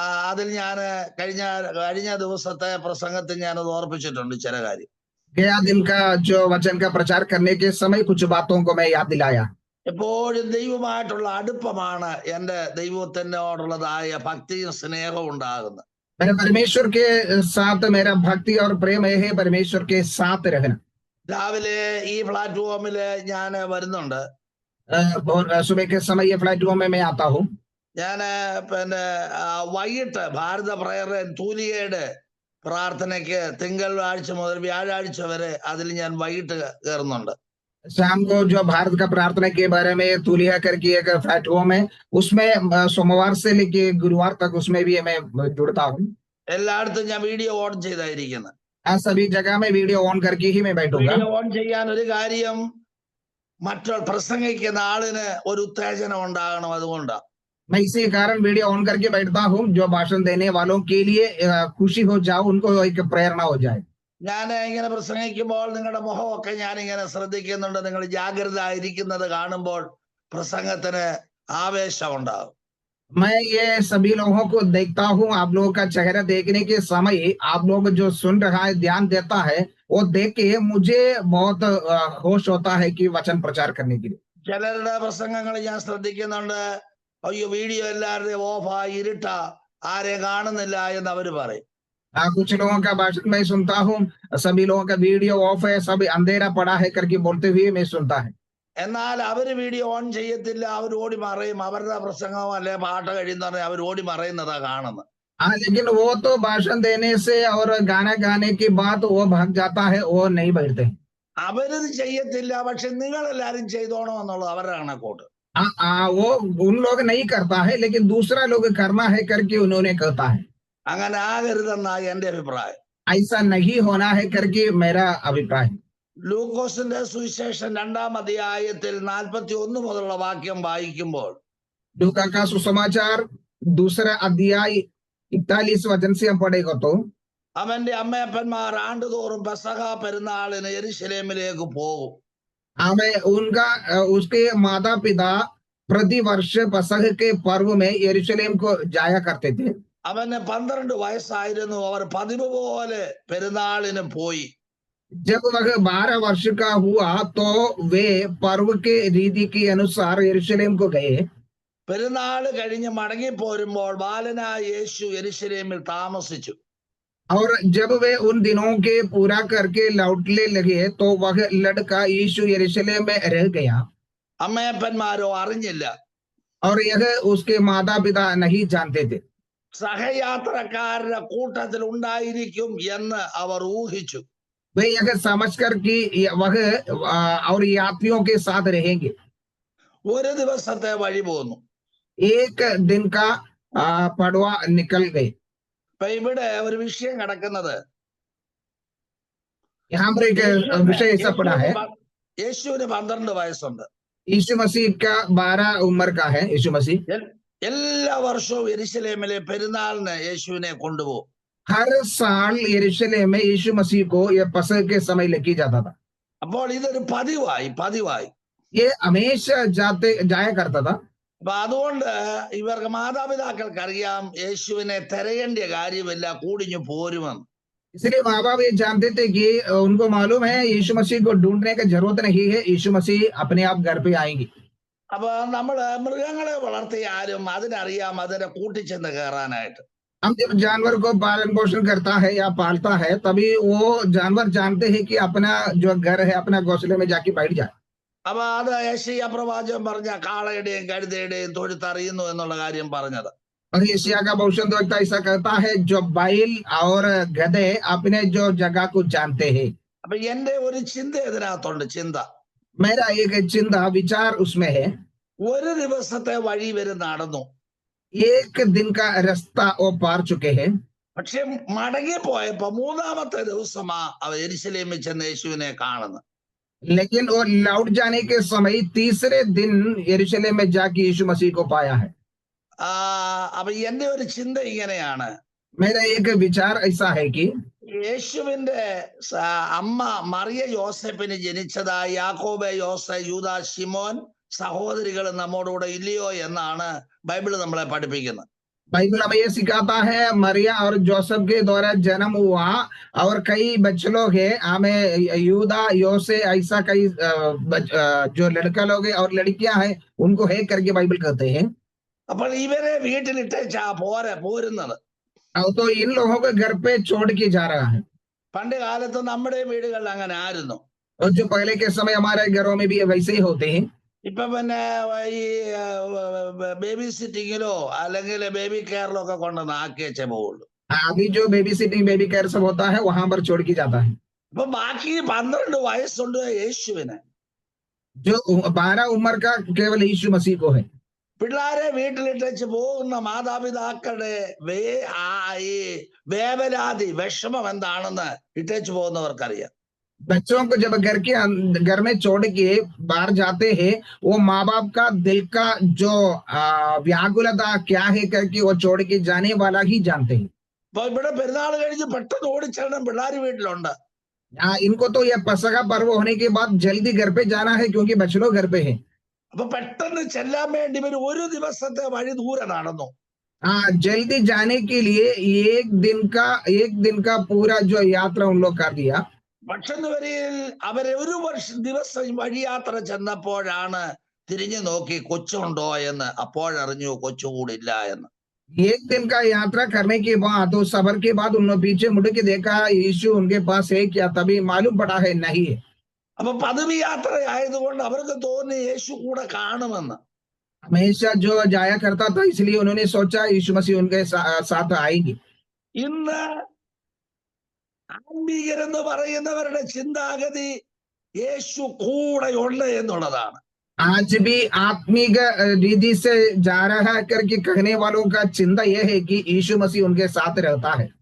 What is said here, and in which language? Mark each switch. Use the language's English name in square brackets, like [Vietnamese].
[Malayalam] അതിൽ ഞാൻ കഴിഞ്ഞ ദിവസത്തെ പ്രസംഗത്തിൽ ഞാനത് ഓർപ്പിച്ചിട്ടുണ്ട് ചില കാര്യം. [Hindi] गया दिन का जो वचन का प्रचार करने के समय कुछ बातों को मैं याद दिलाया। [Malayalam] എപ്പോഴും ദൈവമായിട്ടുള്ള അടുപ്പമാണ് എന്റെ ദൈവത്തിനോടുള്ളതായ ഭക്തിയും സ്നേഹവും ഉണ്ടാകുന്നത്. [Hindi] मेरे परमेश्वर के साथ मेरा भक्ति और प्रेम है, परमेश्वर के साथ रहना। [Malayalam] രാവിലെ ഈ പ്ലാറ്റ്ഫോമില് ഞാൻ വരുന്നുണ്ട്. [Hindi] सुबह के समय ये प्लेटफॉर्म में मैं आता हूँ। [Malayalam] ഞാൻ പിന്നെ വൈകിട്ട് ഭാരത പ്രയർ തൂലികയുടെ പ്രാർത്ഥനയ്ക്ക് തിങ്കളാഴ്ച മുതൽ വ്യാഴാഴ്ച വരെ അതിൽ ഞാൻ വൈകിട്ട് കയറുന്നുണ്ട്. [Hindi] शाम को जो भारत का प्रार्थना के बारे में तूलिया करके एक प्लेटफॉर्म है, उसमें सोमवार से लेके गुरुवार तक उसमें भी मैं जुड़ता हूँ। [Malayalam] എല്ലായിടത്തും ഞാൻ വീഡിയോ ഓൺ ചെയ്തായിരിക്കുന്നത്. [Hindi] सभी जगह में वीडियो ऑन करके ही मैं बैठूंगा। [Malayalam] വീഡിയോ ഓൺ ചെയ്യാൻ ഒരു കാര്യം, മറ്റുള്ള പ്രസംഗിക്കുന്ന ആളിന് ഒരു ഉത്തേജനം ഉണ്ടാകണം, അതുകൊണ്ടാ. [Hindi] मैं इसी कारण वीडियो ऑन करके बैठता हूँ, जो भाषण देने वालों के लिए खुशी हो जाओ, उनको एक प्रेरणा हो जाए। [Malayalam] ഞാൻ ഇങ്ങനെ പ്രസംഗിക്കുമ്പോൾ നിങ്ങളുടെ മുഖമൊക്കെ ഞാൻ ഇങ്ങനെ ശ്രദ്ധിക്കുന്നുണ്ട്. നിങ്ങൾ ജാഗ്രത ആയിരിക്കുന്നത് കാണുമ്പോൾ പ്രസംഗത്തിന് ആവേശം ഉണ്ടാകും. [Hindi] मैं ये सभी लोगों को देखता हूँ, आप लोगों का चेहरा देखने के समय आप लोग जो सुन रहा है, ध्यान देता है, वो देख के मुझे बहुत होश होता है कि वचन प्रचार करने के लिए। [Malayalam] ചിലരുടെ പ്രസംഗങ്ങൾ ഞാൻ ശ്രദ്ധിക്കുന്നുണ്ട്. അയ്യോ, വീഡിയോ എല്ലാവരുടെയും ഓഫാ, ഇരുട്ടാ, ആരെയും കാണുന്നില്ല എന്ന് അവർ പറയും. [Hindi] कुछ लोगों का भाषण मैं सुनता हूँ, सभी लोगों का वीडियो ऑफ है, सब अंधेरा पड़ा है करके बोलते हुए मैं सुनता है। [Malayalam] എന്നാൽ അവര് വീഡിയോ ഓൺ ചെയ്യത്തില്ല, അവർ ഓടി മറയും. അവരുടെ പ്രസംഗം അല്ലെ പാട്ട് കഴിയുന്ന അവർ ഓടി മറയുന്നതാ കാണുന്നത്. [Hindi] हाँ, लेकिन वो तो भाषण देने से और गाना गाने के बाद वो भाग जाता है, वो नहीं बैठते। [Malayalam] അവരത് ചെയ്യത്തില്ല, പക്ഷെ നിങ്ങൾ എല്ലാരും ചെയ്തോണം എന്നുള്ളത് അവരുടെ കണക്കോട്ട്. [Hindi] वो उन लोग नहीं करता है, लेकिन दूसरा लोग करना है करके उन्होंने कहता है। [Malayalam] അങ്ങനെ ആകരുതെന്നാണ് എന്റെ അഭിപ്രായം. [Hindi] ऐसा नहीं होना है करके मेरा अभिप्राय। [Malayalam] ലൂക്കോസിന്റെ സുവിശേഷം 2-ാം അധ്യായത്തിൽ 41 മുതലുള്ള വാക്യം വായിക്കുമ്പോൾ, [Hindi] लूका का सुसमाचार 2रा अध्याय 41 वचन से हम पढ़ेगा तो, [Malayalam] അവന്റെ അമ്മയപ്പന്മാർ ആണ്ടുതോറും പെസഹ പെരുന്നാളിന് യെരുശലേമിലേക്ക് പോകും. [Hindi] हमें उनका उसके माता पिता प्रतिवर्ष पसह के पर्व में यरूशलेम को जाया करते थे। [Malayalam] അവന് 12 വയസ്സായിരുന്നു. അവർ പതിവ് പോലെ പെരുന്നാളിന് പോയി. [Hindi] जब वह 12 वर्ष का हुआ तो वे पर्व के रीति के अनुसार यरूशलेम को गए। [Malayalam] പെരുന്നാള് കഴിഞ്ഞ് മടങ്ങി പോരുമ്പോൾ ബാലനായ യേശു യെരുശലേമിൽ താമസിച്ചു. [Hindi] और जब वे उन दिनों के पूरा करके लौटने लगे तो वह लड़का यीशु यरूशलेम में रह गया। [Malayalam] അമ്മയപ്പന്മാരോ അറിഞ്ഞില്ല. [Hindi] और यह उसके माता पिता नहीं जानते थे। [Malayalam] സഹയാത്രക്കാരുടെ കൂട്ടത്തിൽ ഉണ്ടായിരിക്കും എന്ന് അവർ ഊഹിച്ചു. [Hindi] वे यह समझकर कि वह और यात्रियों के साथ रहेंगे। [Malayalam] ഒരു ദിവസത്തെ വഴി പോന്നു. [Hindi] एक दिन का पड़वा निकल गए। [Malayalam] ഇപ്പൊ ഇവിടെ ഒരു വിഷയം കിടക്കുന്നത്, [Hindi] यहाँ पर एक विषय ऐसा पड़ा है, [Malayalam] യേശുവിന് 12 വയസ്സുണ്ട്. [Hindi] यीशु मसीह का 12 उम्र का है। यीशु मसीह [Malayalam] എല്ലാ വർഷവും യെരുശലേമിലെ പെരുന്നാളിന് യേശുവിനെ കൊണ്ടുപോകും. [Hindi] हर साल यरूशलेम में यीशु मसीह को ये पसह के समय लेके जाता था। [Malayalam] അപ്പോൾ ഇതൊരു പതിവായി [Hindi] ये हमेशा जाया करता था। [Malayalam] അപ്പൊ അതുകൊണ്ട് ഇവർക്ക് മാതാപിതാക്കൾക്ക് അറിയാം യേശുവിനെ തിരയേണ്ട കാര്യമില്ല, കൂടിഞ്ഞു പോരുമെന്ന്. [Hindi] इसलिए माँ बाप ये जानते थे कि उनको मालूम है यीशु मसीह को ढूंढने की जरूरत नहीं है, यीशु मसीह अपने आप घर पे आएंगे। [Malayalam] അപ്പൊ നമ്മള് മൃഗങ്ങളെ വളർത്തിയാലും അതിനറിയാം അതിനെ കൂട്ടിച്ചെന്ന് കയറാനായിട്ട്. [Hindi] हम जब जानवर को पालन पोषण करता है या पालता है, तभी वो जानवर जानते हैं कि अपना जो घर है अपना घोंसले में जाके बैठ जाए। [Malayalam] അപ്പൊ അത് യെശയ്യാ പ്രവാചകൻ പറഞ്ഞ കാളയുടെയും കഴുതയുടെയും തൊഴുത്തറിയുന്നു എന്നുള്ള കാര്യം പറഞ്ഞത്. [Hindi] और यशायाह का भविष्यद्वक्ता ऐसा कहता है, जो बैल और गधे अपने जो जगह को जानते हैं। [Malayalam] അപ്പൊ എന്റെ ഒരു ചിന്ത ഇതിനകത്തുണ്ട്. ചിന്ത, [Hindi] मेरा एक चिंता विचार उसमें है। [Malayalam] ഒരു ദിവസത്തെ വഴി വരെ നടന്നു. [Hindi] एक दिन का रास्ता वो पार चुके हैं। [Malayalam] പക്ഷെ മടങ്ങിപ്പോയപ്പോ 3-ാമത്തെ ദിവസമാ അവർ യെരുശലേമിൽ ചെന്ന് യേശുവിനെ കാണുന്നത്. [Hindi] लेकिन वो लौट जाने के समय 3रे दिन यरूशलेम में जाके यीशु मसीह को पाया है। [Malayalam] അപ്പൊ എന്റെ ഒരു ചിന്ത ഇങ്ങനെയാണ്, [Hindi] मेरा एक विचार ऐसा है कि [Malayalam] യേശുവിന്റെ അമ്മ മറിയ യോസെഫിന് ജനിച്ചതായി യാക്കോബ്, യോസ, യൂദാ, ശിമോൻ സഹോദരികൾ നമ്മോടുകൂടെ ഇല്ലയോ എന്നാണ് ബൈബിൾ നമ്മളെ പഠിപ്പിക്കുന്നത്. [Hindi] बाइबल हमें ये सिखाता है मरिया और जोसेफ के द्वारा जन्म हुआ और कई बच्चे लोग हैं, हमें यूदा, योसे, ऐसा कई जो लड़का लोग हैं और लड़कियां हैं उनको है करके बाइबल कहते हैं। [Malayalam] അപ്പോൾ ഇവരെ വീട്ടിലിട്ടേച്ചാ പോരുന്നത്. [Hindi] तो इन लोगों को घर पे छोड़ के जा रहा है। [Malayalam] പണ്ട് കാലത്ത് നമ്മുടെ വീടുകളിൽ അങ്ങനെ ആയിരുന്നു. [Hindi] और जो पहले के समय हमारे घरों में भी वैसे ही होते हैं। [Malayalam] ഇപ്പൊ പിന്നെ ഈ ബേബി സിറ്റിങ്ങിലോ അല്ലെങ്കിൽ ബേബി കെയറിലോ ഒക്കെ കൊണ്ടുവന്ന് ആക്കിയേ പോവുള്ളൂ. [Hindi] अभी जो बेबी सिटिंग बेबी केयर सब होता है वहां पर छोड़ के जाता है। [Malayalam] അപ്പൊ ബാക്കി 12 വയസ്സുണ്ട് യേശുവിന്. [Hindi] जो 12 उम्र का केवल यीशु मसीह को है। [Malayalam] പിള്ളാരെ വീട്ടിലിട്ടേച്ച് പോകുന്ന മാതാപിതാക്കളുടെ ഈ വേവലാതി വിഷമം എന്താണെന്ന് ഇട്ടേച്ച് പോകുന്നവർക്കറിയാം. [Hindi] बच्चों को जब घर में छोड़ के बाहर जाते हैं, वो माँ बाप का दिल का जो व्याकुलता क्या है करके वो छोड़ के जाने वाला ही जानते हैं। [Malayalam] അപ്പൊ ഇവിടെ പെരുന്നാൾ കഴിഞ്ഞ് പെട്ടെന്ന് ഓടിച്ചേരണം പിള്ളാര് വീട്ടിലുണ്ട്. [Hindi] इनको तो यह पसका पर्व होने के बाद जल्दी घर पे जाना है क्योंकि बच्चे लोग घर पे हैं। [Malayalam] അപ്പൊ പെട്ടെന്ന് ചെല്ലാൻ വേണ്ടി ഇവർ ഒരു ദിവസത്തെ വഴി ദൂരെ നടന്നു. [Hindi] जल्दी जाने के लिए एक दिन का पूरा जो यात्रा उन लोग कर दिया। [Malayalam] പക്ഷെന്നുവരിയിൽ അവരെ ഒരു ദിവസം വഴിയാത്ര ചെന്നപ്പോഴാണ് തിരിഞ്ഞു നോക്കി കൊച്ചുണ്ടോ എന്ന്. അപ്പോഴറിഞ്ഞു കൊച്ചു കൂടില്ല എന്ന്. [Hindi] एक दिन का यात्रा करने के बाद तो सफर के बाद उन्होंने पीछे मुड़ के देखा यीशु उनके पास है क्या, तभी मालूम पड़ा है नहीं है। [Malayalam] അപ്പൊ പദവി യാത്ര ആയതുകൊണ്ട് അവർക്ക് തോന്നി യേശു കൂടെ കാണുമെന്ന്. [Hindi] हमेशा जो जाया करता था इसलिए उन्होंने सोचा यीशु मसीह उनके साथ आएंगे। [Malayalam] ഇന്ന് ആത്മീകരെന്ന് പറയുന്നവരുടെ ചിന്താഗതി യേശു കൂടെയുണ്ട് എന്നുള്ളതാണ്. [Hindi] आज भी आत्मिक रीति से जा रहा करके कहने वालों का चिंता यह है कि यीशु मसीह उनके साथ रहता है।